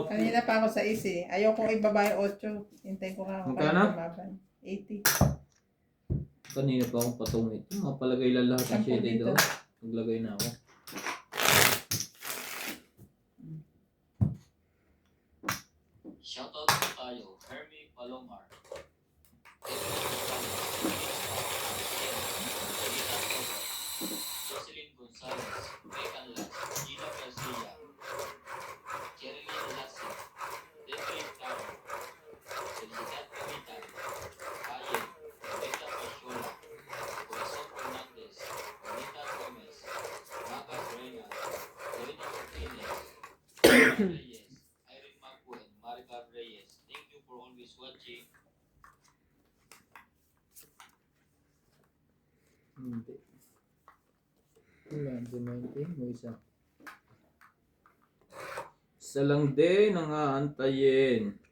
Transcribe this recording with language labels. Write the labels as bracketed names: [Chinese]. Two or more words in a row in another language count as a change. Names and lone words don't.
[Filipino] Kanina pa ako sa isi. Ayaw kong ibaba yung 8. Hintayin ko nga ako Magkano? lumaban. 80. Kanina pa akong patungit. Mapalagay lang lahat ng 10 7 dito. daw. Naglagay na ako. Shoutout po tayo, Hermie Palomar. Jocelyn Gonzalez, Megan Las, Gina Garcia, Jerilyn Lassie, David Caro, Felicidad Pamitan, Ayen, Rebecca Pachola, Corazon Fernandez, Bonita Gomez, Magas Reynolds, Lorena Martinez, Reyes, Irene Macu, [English] and Marga Reyes. Thank you for always watching. [Filipino] Hindi. Wala. Dumating mo isa. Isa lang din ang aantayin.